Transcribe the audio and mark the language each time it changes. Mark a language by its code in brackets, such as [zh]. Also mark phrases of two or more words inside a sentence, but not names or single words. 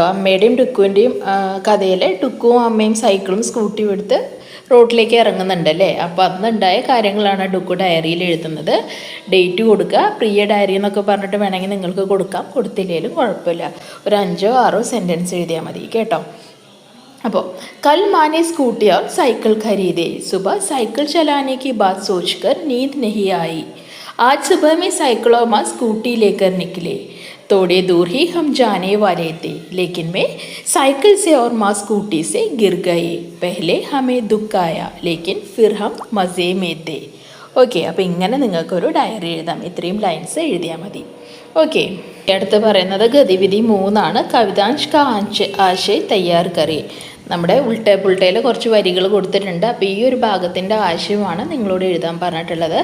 [ml] അമ്മയുടെയും ഡുക്കുവിൻ്റെയും കഥയിലെ ഡുക്കുവും അമ്മയും സൈക്കിളും സ്കൂട്ടിയും എടുത്ത് റോഡിലേക്ക് ഇറങ്ങുന്നുണ്ടല്ലേ. അപ്പോൾ അന്നുണ്ടായ കാര്യങ്ങളാണ് ഡുക്കു ഡയറിയിൽ എഴുതുന്നത്. ഡേറ്റ് കൊടുക്കുക, പ്രിയ ഡയറി എന്നൊക്കെ പറഞ്ഞിട്ട് വേണമെങ്കിൽ നിങ്ങൾക്ക് കൊടുക്കാം, കൊടുത്തില്ലെങ്കിലും കുഴപ്പമില്ല. ഒരു 5ഓ 6ഓ സെൻറ്റൻസ് എഴുതിയാൽ മതി കേട്ടോ. [hi] അപ്പോൾ कल माँ ने स्कूटी और साइकिल खरीदे, सुबह साइकिल चलाने की बात सोचकर नींद नहीं आई. आज सुबह में साइकिलों माँ स्कूटी लेकर निकले. थोड़े दूर ही हम जाने वाले थे, लेकिन मैं साइकिल से और माँ स्कूटी से गिर गए. पहले हमें दुख आया, लेकिन फिर हम मज़े में थे. [ml] ഓക്കെ, അപ്പോൾ ഇങ്ങനെ നിങ്ങൾക്കൊരു ഡയറി എഴുതാം. ഇത്രയും ലൈൻസ് എഴുതിയാൽ മതി. ഓക്കെ, അടുത്ത് പറയുന്നത് ഗതിവിധി 3 ആണ്. [hi] कवितांश का आशय तैयार करें. [ml] നമ്മുടെ പുൾട്ടയിൽ കുറച്ച് വരികൾ കൊടുത്തിട്ടുണ്ട്. അപ്പോൾ ഈ ഒരു ഭാഗത്തിൻ്റെ ആശയമാണ് നിങ്ങളോട് എഴുതാൻ പറഞ്ഞിട്ടുള്ളത്.